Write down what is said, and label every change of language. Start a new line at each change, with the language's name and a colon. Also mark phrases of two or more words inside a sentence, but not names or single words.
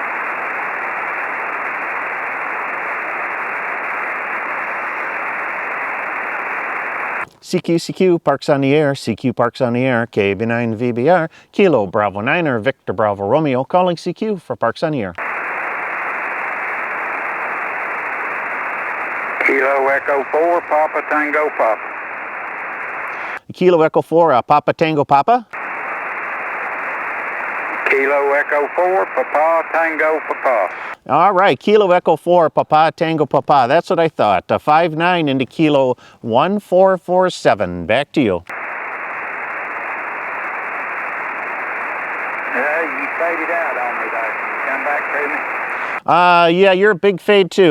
English: CQ, Parks on the air, CQ Parks on the air, KB9VBR, Kilo Bravo Niner, Victor Bravo Romeo, calling CQ for Parks on the air. Kilo Echo 4, Papa Tango Papa. Kilo Echo 4, Papa Tango Papa. Kilo Echo 4, Papa Tango Papa. All right, Kilo Echo 4, Papa Tango Papa. That's what I thought. 5-9 into Kilo 1447. Back to you. You faded out on me there. Can you come back to me? Yeah, you're a big fade too.